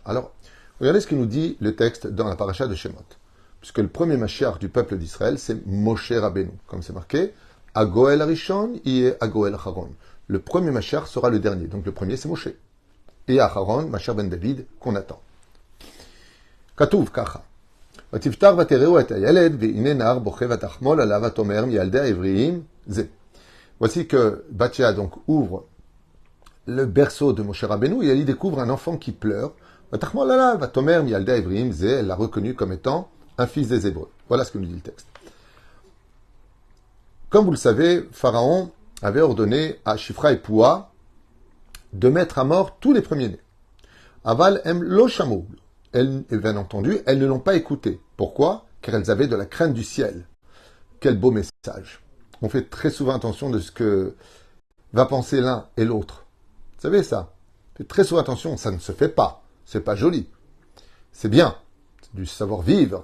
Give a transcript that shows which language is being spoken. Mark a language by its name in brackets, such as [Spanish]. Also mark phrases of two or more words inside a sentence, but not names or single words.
[French] Alors, regardez ce que nous dit le texte dans la paracha de Shemot. Puisque le premier Mashiach du peuple d'Israël, c'est Moshe Rabbeinu. Comme c'est marqué, [Hebrew] הגואל הראשון הוא הגואל האחרון. [French] Le premier Mashiach sera le dernier. Donc le premier, c'est Moshe. Et Acharon, Mashiach ben David, qu'on attend. [Hebrew] כתוב כך. ותפתח ותראו את הילד, והנה נער בוכה ותחמול עליו ותאמר מילדי העבריים זה. [French] Voici que Bathia donc ouvre le berceau de Moshe Rabbeinu et elle y découvre un enfant qui pleure. [Hebrew] ותחמול עליו ותאמר מילדי העבריים זה. [French] Elle l'a reconnu comme étant un fils des Hébreux. Voilà ce que nous dit le texte. Comme vous le savez, Pharaon avait ordonné à Shifra et Poua de mettre à mort tous les premiers-nés. [Hebrew] אבל הם לא שמעו. [French] Elles, bien entendu, elles ne l'ont pas écouté. Pourquoi? Car elles avaient de la crainte du ciel. Quel beau message. On fait très souvent attention de ce que va penser l'un et l'autre. Vous savez ça? Faites très souvent attention, ça ne se fait pas. C'est pas joli. C'est bien. C'est du savoir-vivre.